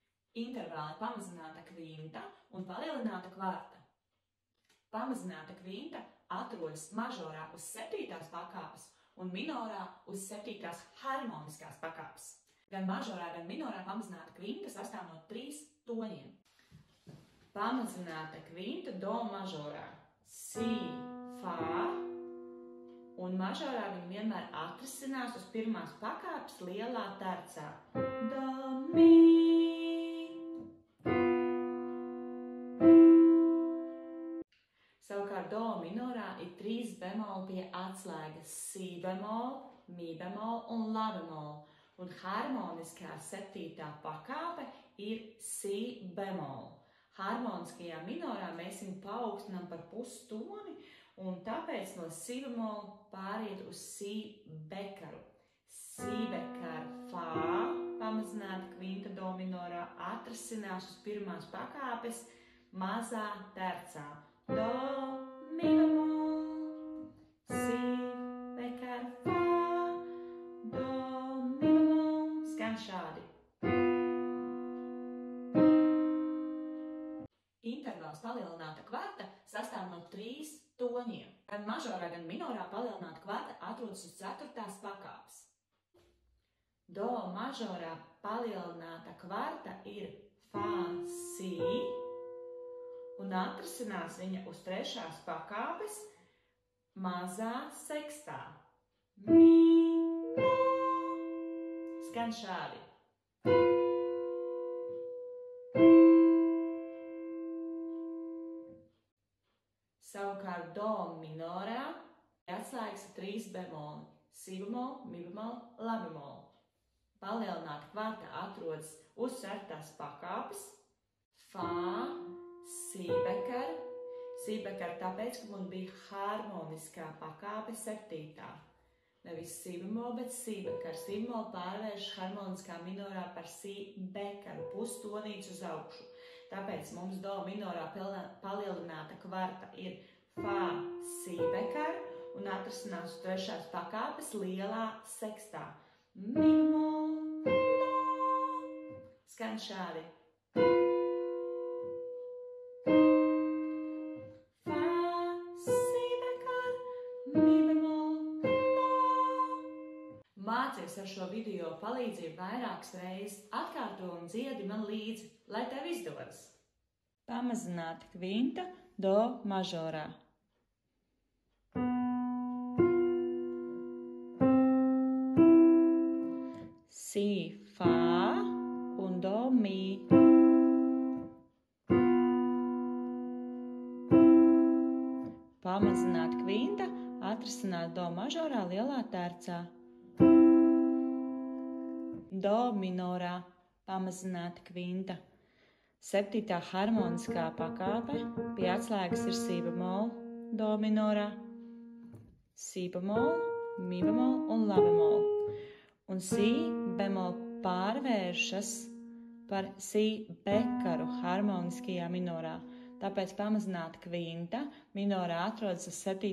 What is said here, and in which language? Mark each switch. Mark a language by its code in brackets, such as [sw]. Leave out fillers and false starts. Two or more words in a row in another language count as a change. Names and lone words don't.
[lv] Intervāli pamazināta kvinta un palielināta kvarta. Pamazināta kvinta atrodas mažorā uz 7. pakāpes un minorā uz 7. harmoniskās pakāpes. Gan mažorā, gan minorā pamazināta kvinta sastāv no 3 toņiem. Pamazināta kvinta do mažorā, si, fa, un mažorā viņa vienmēr atrisinās uz 1. pakāpes lielā tercā. Do, mi. Savukārt do minorā ir 3 bemoli pie atslēgas – si bemol, mi bemol un la bemol. Un harmoniskā 7. pakāpe ir si bemol. Harmoniskajā minorā mēs viņu paaugstinām par pustoni, un tāpēc no si bemol pāriet uz si bekaru. Si bekar, fa, pamazināta kvinta do minorā atrasinās uz 1. pakāpes mazā tercā. Do, mi bemol, si bekar, fa, do, mi bemol. Skan šādi. Intervāls palielināta kvarta sastāv no 3 toņiem. Gan mažorā, gan minorā palielināta kvarta atrodas uz 4. pakāpes. Do mažorā palielināta kvarta ir fa, si, un atrasinās viņa uz 3. pakāpes mazā sekstā. Mi, la. Skan šādi. Savukārt do minorā atslēgas ir 3 bemoli – si bemol, mi bemol, la bemol. Palielināta kvarta atrodas uz 4. pakāpes fa, si bekar. Si bekar tāpēc, ka mums bija harmoniskā pakāpe 7. Nevis si bemol, bet si bekar. Si bemol pārvērš harmoniskā minorā par si bekaru, pustonīts uz augšu. Tāpēc mums do minorā palielināta kvarta ir fa, si bekar un atrasinās uz 3. pakāpes lielā sekstā. Mi bemol, la. Skan šādi. Fa, si bekar, mi bemol, la. Mācies ar šo video palīdzību vairākas reizes, atkārto un dziedi man līdzi, lai tev izdodas. Pamazināta kvinta do mažorā. Si, fa un do, mi. Pamazināta kvinta atrisināt do mažorā lielā tercā. Do minorā pamazināta kvinta. 7. harmoniskā pakāpe pie atslēgas ir si bemol, do minorā, si bemol, mi bemol un la bemol. Un si bemol pārvēršas par si bekaru harmoniskajā minorā. Tāpēc pamazināta kvinta minorā atrodas uz 7.